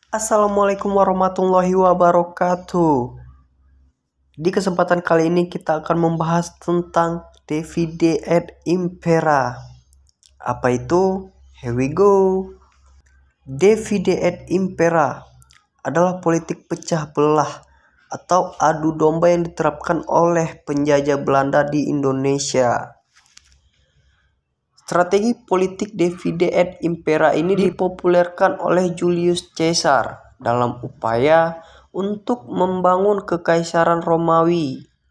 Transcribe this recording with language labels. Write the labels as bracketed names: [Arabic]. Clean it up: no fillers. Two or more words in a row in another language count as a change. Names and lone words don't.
[Arabic] السلام عليكم ورحمة الله وبركاته. [Indonesian] Di kesempatan kali ini kita akan membahas tentang [Latin] Divide et Impera. [Indonesian] Apa itu? [English] Here we go. [Latin] Divide et Impera [Indonesian] adalah politik pecah belah atau adu domba yang diterapkan oleh penjajah Belanda di Indonesia. Strategi politik [Latin] Divide et Impera [Indonesian] ini dipopulerkan oleh Julius Caesar dalam upaya untuk membangun kekaisaran Romawi.